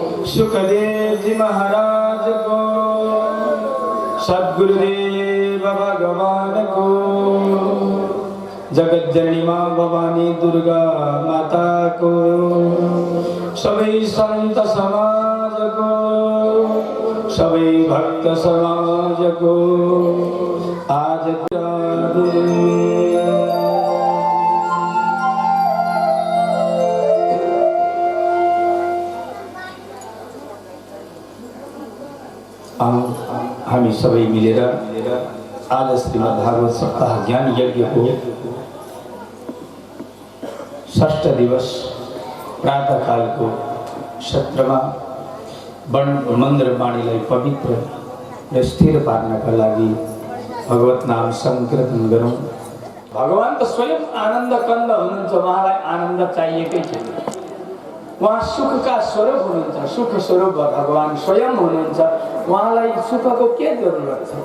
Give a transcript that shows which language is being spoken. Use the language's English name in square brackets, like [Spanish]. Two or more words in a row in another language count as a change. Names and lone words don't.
[Hindi] सुखदेव जी महाराज को, सद्गुरुदेव भगवान को, जगत जननी माँ भवानी दुर्गा माता को, सभी संत समाज को, सभी भक्त समाज को आज [Nepali] हामी सबै मिलेर आज श्रीमद् भागवत सप्ताह ज्ञान यज्ञ को षष्ठ दिवस प्रातःकाल को सत्रमा मन्त्र वाणीलाई पवित्र र स्थिर पार्नका लागि भगवत नाम संकीर्तन गरौँ। भगवान त स्वयं आनन्द कन्द हुनुहुन्छ, उहाँलाई आनन्द चाहिएकै छैन। उहाँ सुखका स्वरूप हुनुहुन्छ, सुख स्वरूप भगवान स्वयं हुनुहुन्छ, उहाँलाई सुखको के जरुरत छ।